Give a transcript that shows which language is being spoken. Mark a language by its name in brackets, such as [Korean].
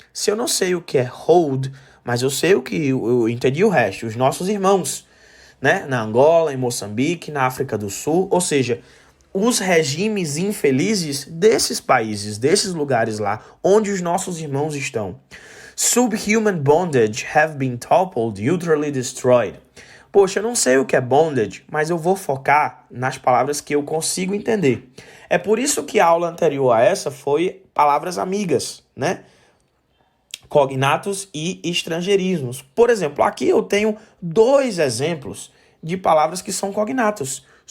[Portuguese] Se eu não sei o que é hold, mas eu sei eu entendi o resto, os nossos irmãos, né, na Angola, em Moçambique, na África do Sul, ou seja, os regimes infelizes desses países, desses lugares lá, onde os nossos irmãos estão. [English] Subhuman bondage have been toppled, utterly destroyed. [Portuguese] Poxa, eu não sei o que é bondage, mas eu vou focar nas palavras que eu consigo entender. É por isso que a aula anterior a essa foi palavras amigas, né? Cognatos e estrangeirismos. Por exemplo, aqui eu tenho 2 exemplos de palavras que são cognatos.